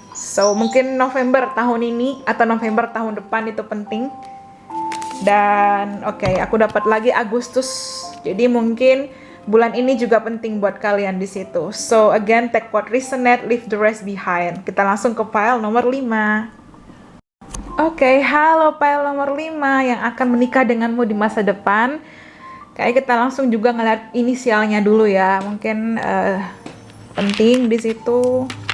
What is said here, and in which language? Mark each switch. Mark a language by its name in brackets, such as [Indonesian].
[Indonesian] So mungkin November tahun ini atau November tahun depan itu penting. Dan oke, aku dapat lagi Agustus. Jadi mungkin bulan ini juga penting buat kalian di situ. [English] So again, take what resonate, leave the rest behind. [Indonesian] Kita langsung ke pile nomor 5. Oke, halo pile nomor 5 yang akan menikah denganmu di masa depan. Kayak kita langsung juga ngeliat inisialnya dulu ya, mungkin penting di situ.